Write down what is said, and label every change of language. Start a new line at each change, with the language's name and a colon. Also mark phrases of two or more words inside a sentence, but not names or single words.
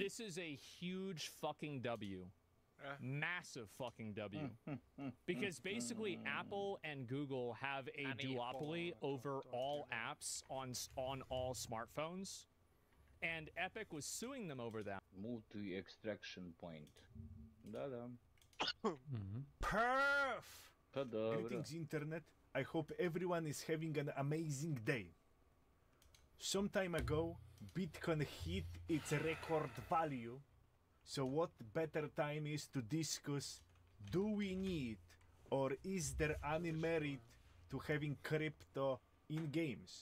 English: This is a huge fucking W. Massive fucking W. Because basically Apple and Google have a duopoly over all apps on all smartphones. And Epic was suing them over that. Multi-extraction point.
Slovenian: Da. Perf! Pa dobro.
English: Greetings, Internet. I hope everyone is having an amazing day. Some time ago, Bitcoin hit its record value. So what better time is to discuss, do we need or is there any merit to having crypto in games?